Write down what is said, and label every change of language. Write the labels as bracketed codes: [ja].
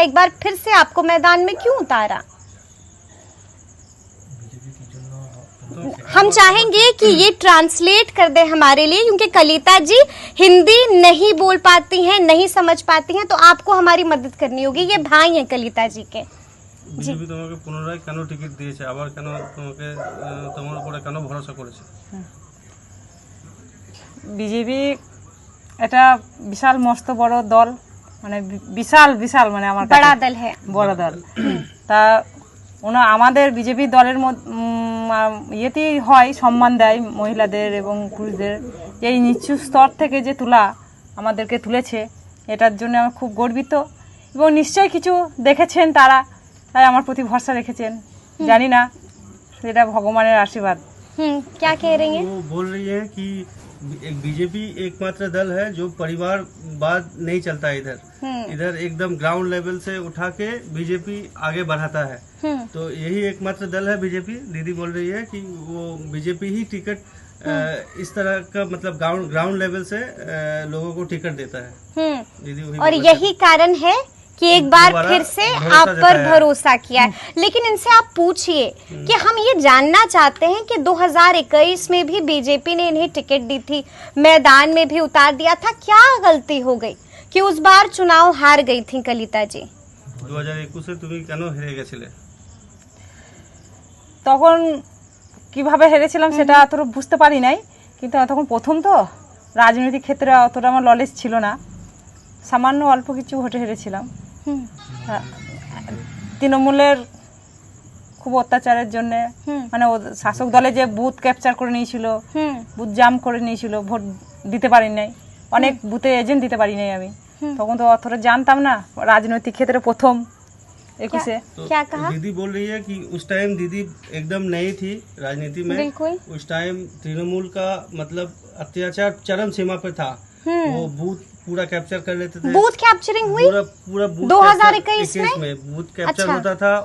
[hi] एक बार फिर से आपको मैदान में क्यों उतारा? हम चाहेंगे कि ये ट्रांसलेट कर दे हमारे लिए, क्योंकि कलिता जी हिंदी नहीं बोल पाती हैं, नहीं समझ पाती हैं, तो आपको हमारी मदद करनी होगी। ये भाई हैं कलिता जी के। [bn] বিজেপি তোমাকে পুনরায় কেন টিকিট দিয়েছে, আবার কেন তোমাকে তোমার উপরে কেন ভরসা করেছে? বিজেপি এটা বিশাল মস্ত বড় দল, মানে বিশাল মানে আমার বড় দল है, বড় দল। তা আমাদের বিজেপি দলের ইয়েতেই হয়, সম্মান দেয় মহিলাদের এবং পুরুষদের। এই নিচু স্তর থেকে যে তোলা আমাদেরকে তুলেছে, এটার জন্য আমি খুব গর্বিত এবং নিশ্চয়ই কিছু দেখেছেন তারা, তাই আমার প্রতি ভরসা রেখেছেন। জানি না, সেটা ভগবানের আশীর্বাদ। [hi] क्या कह रही हैं? वो बोल रही है कि एक बीजेपी एकमात्र दल है जो परिवारवाद नहीं चलता इधर एकदम ग्राउंड लेवल से उठा के बीजेपी आगे बढ़ाता है। तो यही एकमात्र दल है बीजेपी। दीदी बोल रही है कि वो बीजेपी ही टिकट इस तरह का मतलब ग्राउंड लेवल से लोगों को टिकट देता है। दीदी और यही कारण है कि एक बार दोबारा फिर से भरोसा आप पर जताया। भरोसा किया है। लेकिन इनसे आप पूछिए कि हम ये जानना चाहते हैं कि 2021 में भी बीजेपी ने इन्हें टिकट दी थी, मैदान में भी उतार दिया था, क्या गलती हो गई कि उस बार चुनाव हार गई थी कलिता जी? [bn] 2021 তুমি কেন হেরে গেছিলে? তখন কিভাবে হেরেছিলাম সেটা অতটা বুঝতে পারি নাই, কিন্তু তখন প্রথম তো রাজনৈতিক ক্ষেত্রে অতটা আমার নলেজ ছিল না, সামান্য অল্প কিছু ভোটে হেরেছিলাম। হুম, হ্যাঁ, তৃণমূলের খুব অত্যাচারের জন্য হুম, মানে শাসক দলে যে বুথ ক্যাপচার করে নিয়েছিল, হুম, বুথ জাম করে নিয়েছিল, ভোট দিতে পারি নাই, অনেক বুথে এজেন্ট দিতে পারি নাই আমি। তখন তো অতটা জানতাম না, রাজনৈতিক ক্ষেত্রে প্রথম 21-এ। तो [hi] क्या कहा? दीदी बोल रही है कि उस टाइम दीदी एकदम नई थी राजनीति में। बिल्कुल। उस टाइम तृणमूल का मतलब अत्याचार चरम सीमा पे था। वो बूथ पूरा कैप्चर कर लेते थे। बूथ कैप्चरिंग हुई पूरा पूरा बूथ 2021 कैप्चर- में बूथ कैप्चर अच्छा। होता था।